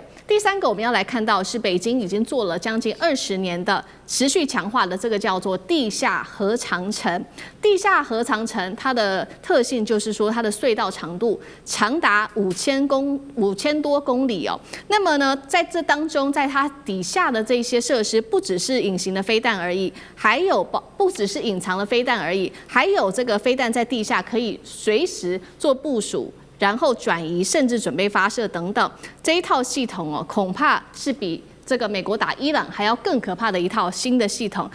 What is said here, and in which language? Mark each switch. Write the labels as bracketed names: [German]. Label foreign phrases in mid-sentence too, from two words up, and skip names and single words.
[Chinese] 第三個我們要來看到是北京已經做了將近20年的持續強化的這個叫做地下核長城。地下核長城它的特性就是說，它的隧道長度長達5000多公里哦。那麼呢，在這當中，在它底下的這些設施，不只是隱形的飛彈而已，還有不只是隱藏的飛彈而已，還有這個飛彈在地下可以隨時做部署，然後轉移，甚至準備發射等等，這一套系統哦，恐怕是比這個美國打伊朗還要更可怕的一套新的系統。